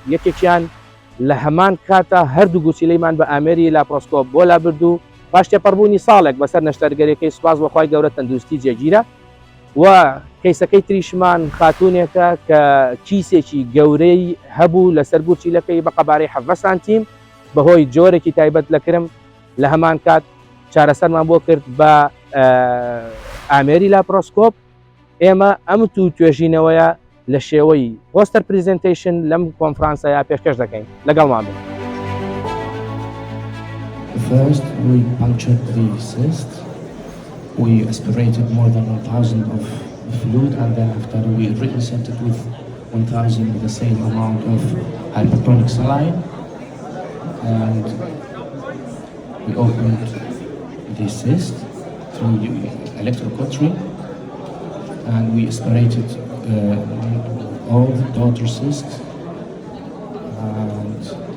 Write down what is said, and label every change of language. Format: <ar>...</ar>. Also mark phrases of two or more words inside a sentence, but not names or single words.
<ckb>یەکێکیان لە هەمان کاتە هەردوو گوچیلەیمان بە ئامێری لاپرۆسکۆپ بۆ لابردوو پاش تێپەڕبوونی ساڵێک بەسەر نەشتەرگەریەکەی سوپاس بەخوای گەورە تەندروستی جێگیرە و کەیسەکەی تریشمان خاتونێکە کە کیسێکی گەورەی هەبوو لەسەر گوچیلەکەی بە قەبارەی 7 سانتیم بەهۆی جۆرێکی تایبەت لە کرم. لە هەمان کات چارەسەرمان بۆ کرد بە ئامێری لاپرۆسکۆپ. ئێمە ئەم دوو توێژینەوەیە لە شێوەی</ckb> <en>poster presentation</en> <ckb>لەم کۆنفرانسەیە پێشکەش دەکەین. لەگەڵمان بن.</ckb> <en>First, we punctured the cyst. We aspirated more than 1,000 of fluid, and then after we reconcentrated with 1,000 with the same amount of hypertonic saline, and we opened the cyst through the electrocautery, and we aspirated all the daughter cysts, and</en>